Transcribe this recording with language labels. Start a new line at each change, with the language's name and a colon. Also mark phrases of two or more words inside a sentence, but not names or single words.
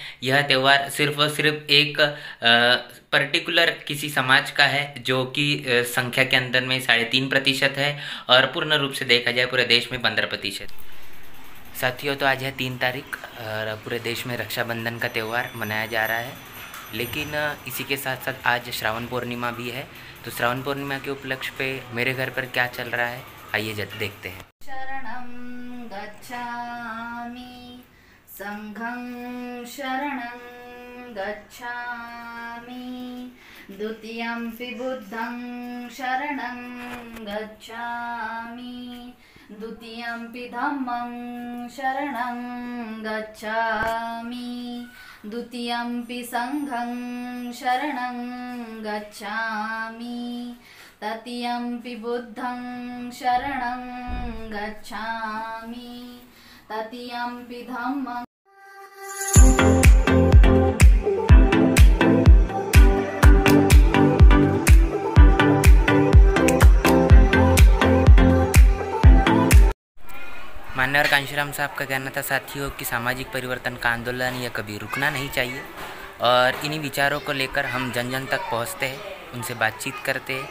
Hindi: यह त्यौहार सिर्फ और सिर्फ एक पर्टिकुलर किसी समाज का है जो कि संख्या के अंदर में 3.5% है और पूर्ण रूप से देखा जाए पूरे देश में 15%। साथियों, तो आज है 3 तारीख और पूरे देश में रक्षाबंधन का त्यौहार मनाया जा रहा है। लेकिन इसी के साथ साथ आज श्रावण पूर्णिमा भी है। तो श्रावण पूर्णिमा के उपलक्ष्य पे मेरे घर पर क्या चल रहा है, आइए देखते हैं।
Pali: गच्छामि संघं शरणं गच्छामि, द्वितीयंपि बुद्धं शरणं गच्छामि, द्वितीयंपि धम्मं शरणं गच्छामि, द्वितीयंपि संघं शरणं गच्छामि, तृतीयंपि बुद्धं शरणं गच्छामि, तृतीयंपि धम्मं।
Hindi: मान्यवर कांशीराम साहब का कहना था साथियों कि सामाजिक परिवर्तन का आंदोलन यह कभी रुकना नहीं चाहिए, और इन्हीं विचारों को लेकर हम जन जन तक पहुंचते हैं, उनसे बातचीत करते हैं।